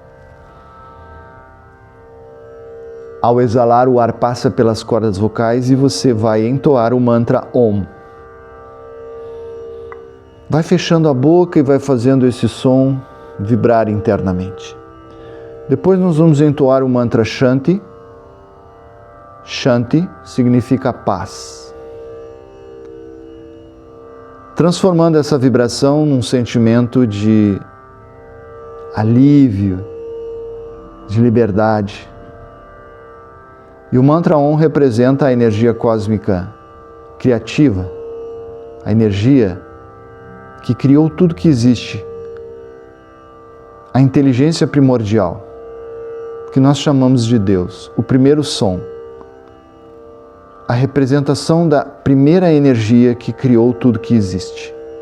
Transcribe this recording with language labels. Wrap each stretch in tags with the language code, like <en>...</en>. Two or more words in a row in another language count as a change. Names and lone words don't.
<pt>Ao exalar, o ar passa pelas cordas vocais e você vai entoar o mantra Om. Vai fechando a boca e vai fazendo esse som vibrar internamente. Depois nós vamos entoar o mantra Shanti. Shanti significa paz. Transformando essa vibração num sentimento de alívio, de liberdade. E o mantra Om representa a energia cósmica criativa, a energia que criou tudo que existe, a inteligência primordial, que nós chamamos de Deus, o primeiro som, a representação da primeira energia que criou tudo que existe.</pt>